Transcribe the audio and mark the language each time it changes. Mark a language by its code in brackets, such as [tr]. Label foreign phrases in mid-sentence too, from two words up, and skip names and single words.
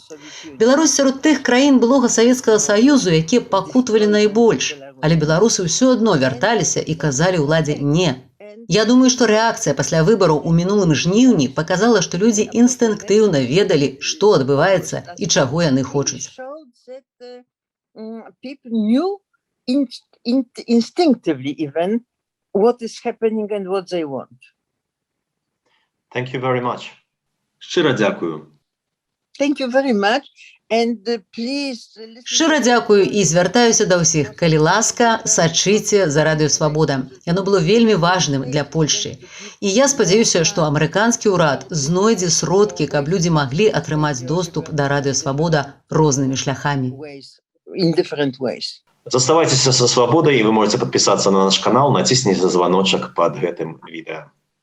[be] Беларусь сярод тых краін былога Савецкага Саюзу, якія пакутавалі найбольш, але беларусы ўсё адно вярталіся і казалі ўладзе «не». Я думаю, што рэакцыя пасля выбараў у мінулым жніўні паказала, што людзі інстынктыўна ведалі, што адбываецца і чаго яны хочуць. [en] Instinctively even what is happening and what they want. Thank you very much. [be] Шчыра дзякую. [en] Thank you very much. Please listen. [be] Шчыра дзякую і звяртаюся да ўсіх. Калі ласка, сачыце за Радыё Свабода. Яно было вельмі важным для Польшчы. І я спадзяюся, што амерыканскі ўрад знойдзе сродкі, каб людзі маглі атрымаць доступ да Радыё Свабода рознымі шляхамі. [en] In different ways. [be] Заставайцеся са свабодай, і вы можете подпісацца на наш канал, націсніце званочак пад гэтым відэа.